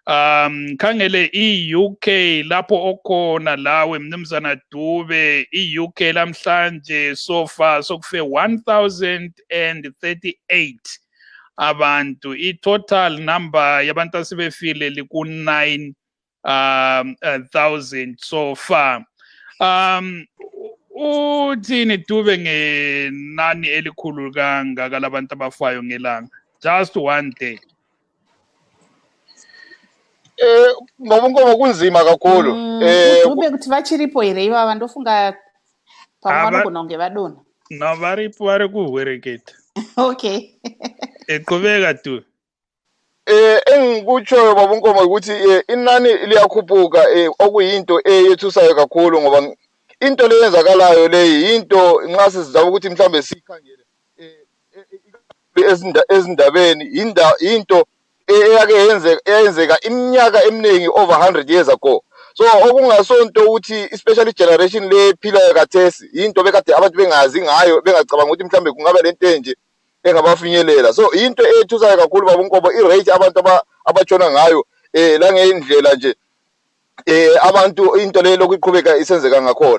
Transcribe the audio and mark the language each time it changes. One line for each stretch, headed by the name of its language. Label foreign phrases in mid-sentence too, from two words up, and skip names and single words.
North Ndebele: khangele i-UK lapho okhona lawe mnumzana Dube i-UK lamhlanje
English: so far
North Ndebele: sokufe 1038 abantu i-
English: total number
North Ndebele: yabantu asebefile liku-9 thousand
English: so far.
North Ndebele: Uthini Dube ngenani elikhulu kangaka labantu abafayo ngelanga
English: just one day?
North Ndebele: Ngoba kunzima kakhulu
Shona: uDube kuthi vachiripo here ivava ndofunga pamwe vanogona kunge vadona. No, varipo vari kuhwereketa. Okay.
North Ndebele: Eqhubeka tu. Engikutshoyo babonkomo ukuthi inani liyakhuphuka okuyinto eyethusayo kakhulu ngoba into leyenzakalayo leyi into nxa sizaba ukuthi mhlambe sikhangele ezindabeni into eyake yenzeka iminyaka eminingi
English: over 100 years ago.
North Ndebele: So okungasonto ukuthi especially generation le phila kathesi into bekade abantu bengazi ngayo bengacabanga ukuthi mhlambe kungaba lento enje engabafinyelela. So into ethusayo kakhulu babonkobo irate abantu abatshona ngayo la ngendlela nje abantu into le lokuqhubeka isenzeka ngakhona.